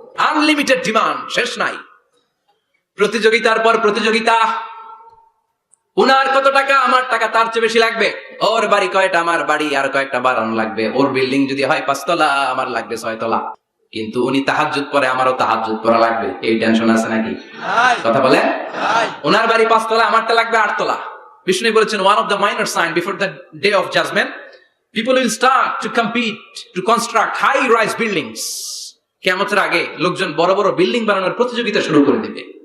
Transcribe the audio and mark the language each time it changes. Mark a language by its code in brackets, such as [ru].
[bn] Unlimited demand, শেষ নাই। প্রতিযোগিতার পর প্রতিযোগিতা। উনার কত টাকা, আমার টাকা তার চেয়ে বেশি লাগবে। ওর বাড়ি কয়টা, আমার বাড়ি আর কয়েকটা বাড়ানো লাগবে। ওর বিল্ডিং যদি হয় 5 তলা, আমার লাগবে 6 তলা। কিন্তু উনি তাহাজ্জুদ পড়ে, আমারও তাহাজ্জুদ পড়া লাগবে। এই টেনশন আছে নাকি? কথা বলে। ওনার বাড়ি 5 তলা, আমারটা লাগবে 8 তলা। বিষ্ণু বলেছেন [en] one of the minor sign before the day of judgment, people will start to compete to construct high rise buildings. [bn] কিয়ামতের আগে লোকজন বড় বড় বিল্ডিং বানানোর প্রতিযোগিতা শুরু করে দিবে।